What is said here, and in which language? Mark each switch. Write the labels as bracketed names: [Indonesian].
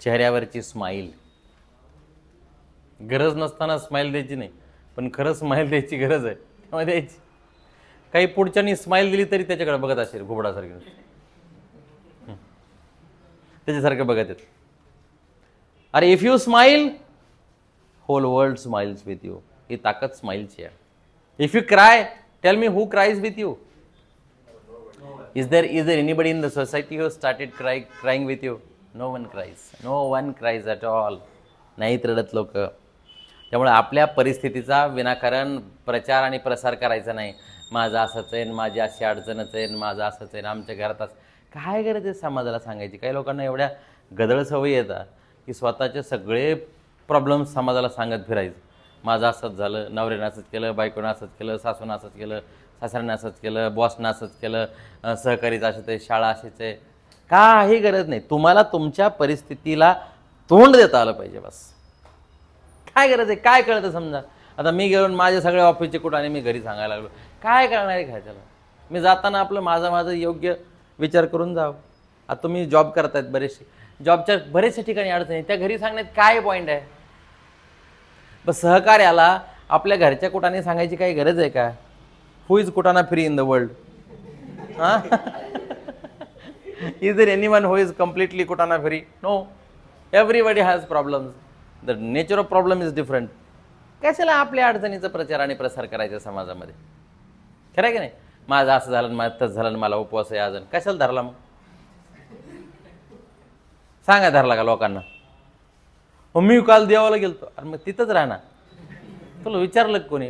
[Marathi] चेहऱ्यावरची स्माईल. गरज नसताना स्माईल द्यायची नाही, पण खरं स्माईल द्यायची गरज आहे तेव्हा द्यायची. काही पुढच्यानी स्माईल दिली तरी त्याच्याकडे बघत असेल घुबडासारखं, त्याच्यासारखं बघत येत. [English] अरे if you smile whole world smiles with you. [Marathi] ही ताकद स्माईलची आहे. [English] If you cry, tell me who cries with you? Is there anybody in the society who started crying with you? No one cries. No one cries at all. [Marathi] नाहीत रडत लोक. त्यामुळे आपल्या परिस्थितीचा विनाकारण प्रचार आणि प्रसार करायचा नाही. माझं असंच आहे, माझी अशी अडचणच आहे, माझं असंच आहे, आमच्या घरात असं. काय गरज आहे समाजाला सांगायची? काही लोकांना एवढ्या गदळ सवयी येतात की स्वतःचे सगळे प्रॉब्लेम्स समाजाला सांगत फिरायचं. माझं असंच झालं, नवऱ्यानं असंच केलं, बायकोनं असंच केलं, सासूनं असंच केलं, सासऱ्यानं असंच केलं, बॉसनं असंच केलं, सहकारीचं असंच आहे, शाळा अशीच आहे. काही गरज नाही. तुम्हाला तुमच्या परिस्थितीला तोंड देता आलं पाहिजे बस. काय गरज आहे? काय कळतं समजा. आता मी गेलो माझे सगळे ऑफिसचे कुठं आणि मी घरी सांगायला लागलो, काय करणार आहे काय त्याला? मी जाताना आपलं माझं योग्य विचार करून जावं. आता तुम्ही जॉब करतायत, बरेचसे जॉबच्या बरेचशा ठिकाणी अडचणी, त्या घरी सांगण्यात काय पॉईंट आहे? बस सहकार्याला आपल्या घरच्या कुटाने सांगायची काही गरज आहे का? [English] Who is कुटाना free in the world? हां, is there anyone who is completely कुटाना free? No. Everybody has problems. The nature of problem is different. [Marathi] कशाला आपल्या अडचणीचा प्रचार आणि प्रसार करायचा समाजामध्ये? खरं आहे की नाही? माझं असं झालं, माझं तसं झालं, मला उपवास आहे अजून. कशाला धरला मग? सांगा धरला का लोकांना? मी काल देवाला गेलतो. अरे मग तिथंच राहणार. तुला विचारलं कोणी?